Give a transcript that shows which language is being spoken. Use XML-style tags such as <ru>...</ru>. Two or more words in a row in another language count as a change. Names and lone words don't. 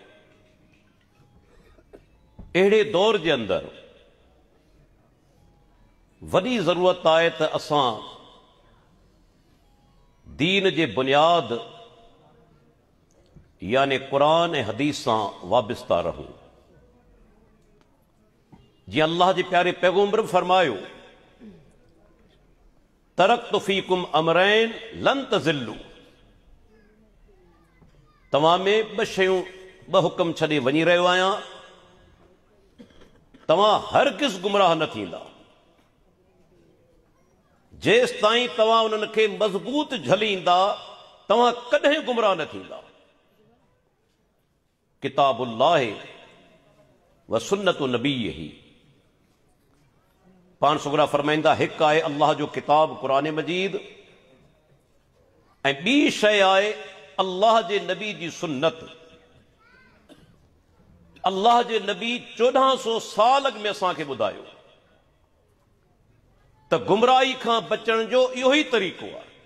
<sd>अहिड़े दौर जे अंदरि वॾी ज़रूरत आहे त असां दीन जे बुनियाद यानी क़ुरान ऐं हदीस सां वाबिस्ता रहूं। जीअं अल्लाह जे प्यारे पैगम्बर फरमायो,</sd> <ar>تركت فيكم أمرين لن تضلوا.</ar> <sd>तव्हां में ॿ शयूं, ॿ हुक्म छॾे वञी रहियो आहियां, तव्हां हरगिज़ गुमराह न थींदा जेसि ताईं तव्हां उन्हनि खे मज़बूत झलींदा, तव्हां कॾहिं गुमराह न थींदा।</sd> <ar>كتاب الله وسنة نبيه.</ar> <sd>पाण सुगरा फरमाईंदा, हिकु आहे अल्लाह जो किताब क़ुरान मजीद ऐं ॿी शइ आहे अल्लाह जे नबी जी सुन्नत। अल्लाह जे नबी 1400 साल में असांखे ॿुधायो त गुमराही खां बचण जो इहो ई तरीक़ो आहे।</sd>